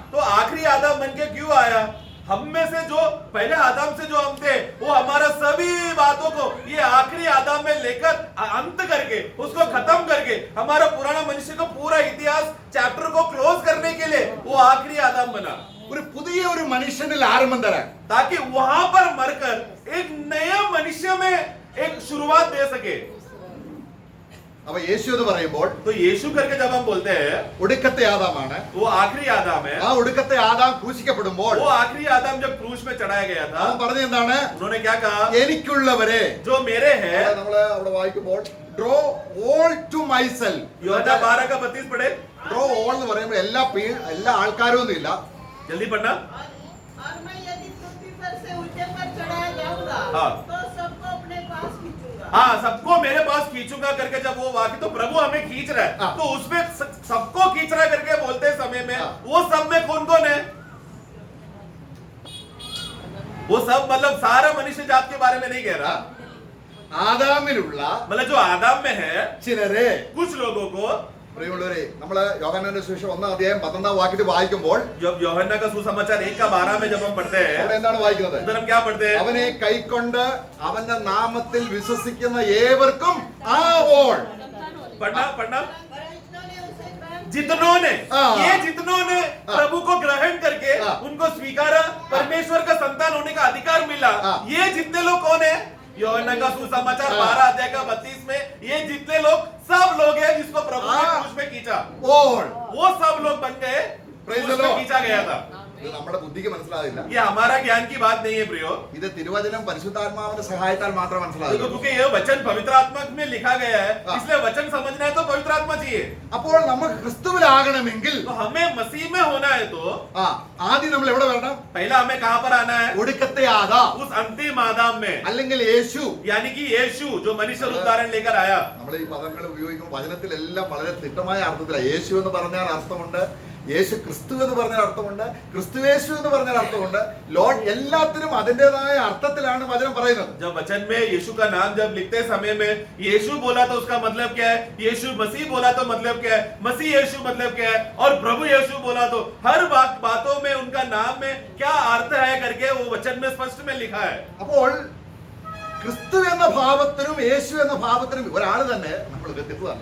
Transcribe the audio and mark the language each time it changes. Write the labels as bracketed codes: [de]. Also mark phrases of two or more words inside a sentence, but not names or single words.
[hi] तो आखिरी आदम बन के क्यों आया? हम में से जो पहले आदम से जो हम थे, वो हमारा सभी बातों को ये आखिरी आदम में लेकर अंत करके, उसको खत्म करके, हमारा पुराना मनुष्य को पूरा इतिहास चैप्टर को क्लोज करने के लिए वो आखिरी आदम बना, [ml] ഒരു പുതിയ ഒരു മനുഷ്യനിൽ ആരംഭം തരാൻ. [hi] ताकि वहां पर मरकर एक नया मनुष्य में एक शुरुआत दे सके। [ml] അപ്പൊ യേശു എന്ന് പറയുമ്പോൾ [hi] तो यीशु करके जब हम बोलते हैं, [ml] ഒടുക്കത്തെ ആദാമാണ്. [hi] वो आखिरी आदम है। [ml] ആ ഒടുക്കത്തെ ആദാം ക്രൂശിക്കപ്പെടുമ്പോൾ [hi] वो आखिरी आदम जब क्रूस में चढ़ाया गया था, [ml] അവൻ പറഞ്ഞത് എന്താണ്? [hi] उन्होंने क्या कहा? [ml] എനിക്കുള്ളവരെ, [hi] जो मेरे हैं, [ml] നമ്മള് അവിടെ വായിക്കുമ്പോൾ [en] draw all to myself. [hi] यूहन्ना 12 का 32 पढ़े, [en] draw all [ml] എന്ന് പറയുമ്പോൾ എല്ലാ ആൾക്കാരും ഒന്നും ഇല്ല. [hi] जल्दी पढ़ना। और मैं यदि पृथ्वी पर से ऊंचे पर चढ़ाया जाऊंगा, हाँ। तो सबको अपने पास खींचूंगा। हाँ, सबको मेरे पास खींचूंगा करके जब वो वाक्य, तो प्रभु हमें खींच रहा है, हाँ। तो उसमें सबको खींच रहा है करके बोलते समय में, हाँ। वो सब में कौन कौन है? वो सब मतलब सारा मनुष्य जात के बारे में नहीं कह रहा, [ml] ആദാമിലുള്ള [hi] मतलब जो आदम में है [ml] ചിലരെ. [hi] कुछ लोगों को। [ml] പ്രിയമുള്ളവരെ, നമ്മള് യോഹന്നാന്റെ സുവിശേഷം 1-ാം അധ്യായം 11-ാം വാക്യത്തിൽ വായിക്കുമ്പോൾ [hi] जब यूहन्ना का सुसमाचार 1 का 12 में जब हम पढ़ते हैं, [ml] അവിടെ എന്താണ് വായിക്കുന്നത്? [hi] उधर हम क्या पढ़ते हैं? [ml] അവനെ കൈക്കൊണ്ട് അവന്റെ നാമത്തിൽ വിശ്വസിക്കുന്ന ഏവർക്കും ആ ഓൾ. [hi] पढ़ना। पर जिन्होंने उसे ग्रहण जितनों ने हाँ। ये जितनों ने प्रभु को ग्रहण करके हाँ। उनको स्वीकारा, परमेश्वर का संतान होने का अधिकार मिला, हाँ। ये जितने लोग कौन है? यूहन्ना का सुसमाचार हाँ। 12 अध्याय का 32 में ये जितने लोग सब लोग हैं जिसको प्रभु ने हाँ। क्रूस में खींचा, all वो सब लोग बन गए, [en] Praise [hi] क्रूस [en] the [hi] में [en] Lord. [hi] खींचा गया था। [ml] ഇത് നമ്മുടെ ബുദ്ധിക്ക് മനസ്സിലാവില്ല. [hi] ये हमारा ज्ञान की बात नहीं है प्रियो, [ml] ഇത് തിരുവചനം പരിശുദ്ധാത്മാവിന്റെ സഹായത്താൽ മാത്രം [hi] देखो [ml] മനസ്സിലാവില്ല. [hi] क्योंकि ये वचन पवित्र आत्मा में लिखा गया है, हाँ। इसलिए वचन समझना है तो पवित्र आत्मा चाहिए। [ml] അപ്പോൾ നമുക്ക് ക്രിസ്തുവിലാകണമെങ്കിൽ [hi] तो हमें मसीह में होना है तो [ml] ആദ്യം നമ്മൾ എവിടെ വരണം? [hi] पहला हमें कहाँ पर आना है? [ml] ഒടുക്കത്തെ ആദാം [hi] उस अंतिम आदम में, [ml] അല്ലെങ്കിൽ യേശു. [hi] यानी कि यीशु जो मनुष्य उदाहरण लेकर आया। [ml] നമ്മൾ ഈ പദങ്ങൾ ഉപയോഗിക്കുമ്പോൾ വചനത്തിലെല്ലാം വളരെ തിട്ടമായ അർത്ഥത്തിലാണ്. യേശു എന്ന് പറഞ്ഞാൽ അർത്ഥമുണ്ട്, യേശു ക്രിസ്തു എന്ന് പറഞ്ഞാൽ അർത്ഥമുണ്ട്, ക്രിസ്തുയേശു എന്ന് പറഞ്ഞാൽ അർത്ഥമുണ്ട്. ലോഡ് എല്ലാത്തിനും അതിൻ്റെതായ അർത്ഥത്തിലാണ് വചനം പറയുന്നത്. [hi] जब वचन में यीशु का नाम जब लिखते समय में यीशु बोला तो उसका मतलब क्या है, यीशु मसीह बोला तो मतलब क्या है, मसीह यीशु मतलब क्या है, और प्रभु यीशु बोला तो हर बातों में उनका नाम में क्या अर्थ है करके वो वचन में स्पष्ट में लिखा है। [ml] അപ്പോൾ ക്രിസ്തു എന്ന ഭാവത്തിനും യേശു എന്ന ഭാവത്തിനും ഒരാൾ തന്നെ നമ്മൾ വ്യത്യസ്തമല്ല.